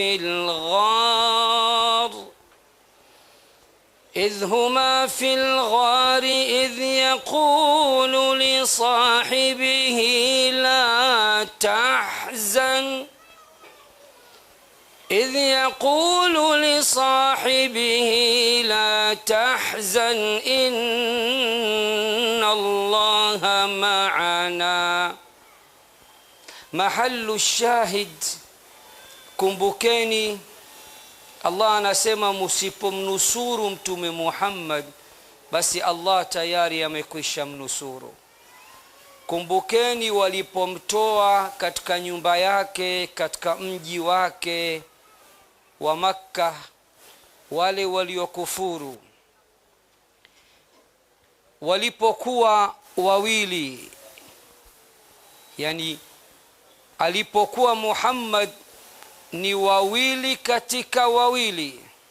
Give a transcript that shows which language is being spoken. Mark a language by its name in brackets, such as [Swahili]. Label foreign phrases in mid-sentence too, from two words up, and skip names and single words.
[Arabic] في الغار إذ يقول لصاحبه لا تحزن إن الله معنا. محل الشاهد, [Swahili] kumbukeni Allah anasema msipomnusuru Mtume Muhammad, basi Allah tayari amekwisha mnusuru. Kumbukeni walipomtoa katika nyumba yake katika mji wake wa Makka wale waliokufuru, walipokuwa wawili, yani alipokuwa Muhammad ni wawili katika wawili.